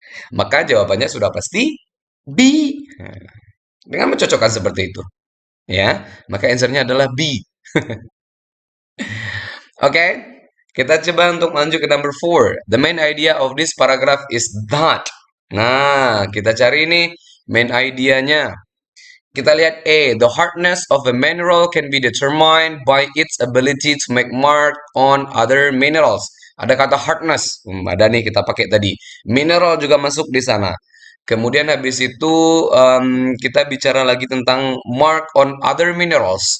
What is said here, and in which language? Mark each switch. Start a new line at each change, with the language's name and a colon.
Indonesian: Maka jawabannya sudah pasti B. Dengan mencocokkan seperti itu. Ya, maka answernya adalah B. Oke, kita coba untuk lanjut ke number 4.
English: The main idea of this paragraph is that.
Indonesian: Nah, kita cari ini main idenya. Kita lihat A.
English: The hardness of a mineral can be determined by its ability to make mark on other minerals.
Indonesian: Ada kata hardness. Ada nih kita pakai tadi. Mineral juga masuk di sana. Kemudian habis itu kita bicara lagi tentang
English: mark on other minerals.